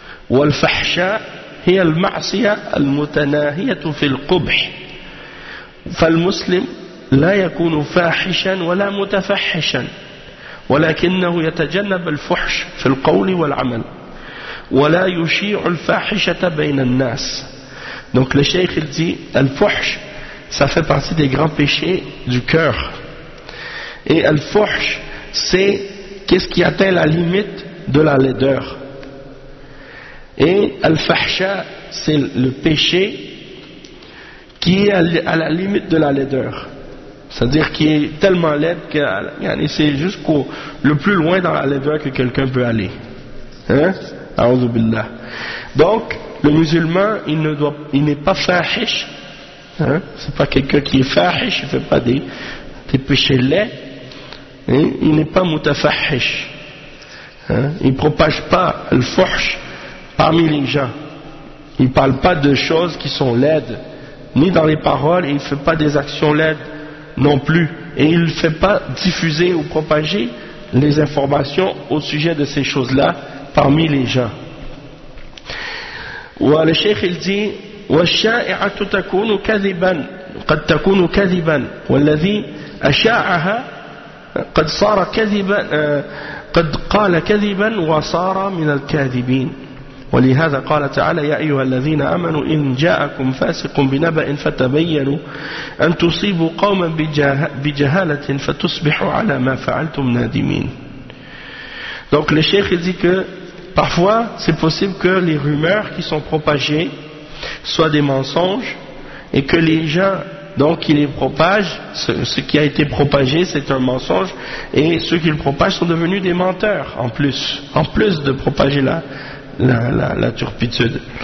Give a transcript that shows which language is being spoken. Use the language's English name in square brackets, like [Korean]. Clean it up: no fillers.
[Arabic] Wal-fahsha هي المعصية المتناهية في القبح فالمسلم لا يكون فاحشا ولا متفحشا ولكنه يتجنب الفحش في القول والعمل ولا يشيع الفاحشة بين الناس. [French] Donc le cheikh il dit al-fuhsh ça fait partie des grands péchés du cœur et al-fuhsh c'est qu'est-ce qui atteint la limite de la laideur. Et al-fahsha, c'est le péché qui est à la limite de la laideur. C'est-à-dire qui est tellement laid que c'est jusqu'au le plus loin dans la laideur que quelqu'un peut aller. Hein? A'udhu billah. Donc, le musulman, il n'est pas fahish. Hein? C'est pas quelqu'un qui est fahish, il fait pas des péchés laids. Hein? Il n'est pas mutafahish. Hein? Il propage pas le fuhsh parmi les gens. Il ne parle pas de choses qui sont laides, ni dans les paroles, et il ne fait pas des actions laides non plus. Et il ne fait pas diffuser ou propager les informations au sujet de ces choses-là parmi les gens. Le cheikh il dit [Arabic] والشائعة تكون كذبا قد تكون كذبا والذي أشاعها قد صار كذبا قد قال كذبا وصار من الكاذبين. ولهذا قال تعالى يا أيها الذين آمنوا إن جاءكم فاسق بنبأ فتبينوا أن تصيبوا قوما بجهالة فتصبحوا على ما فعلتم نادمين. [French] Donc le cheikh il dit que parfois c'est possible que les rumeurs qui sont propagées soient des mensonges et que les gens donc qui les propagent, ce qui a été propagé c'est un mensonge et ceux qui le propagent sont devenus des menteurs en plus de propager la turpitude.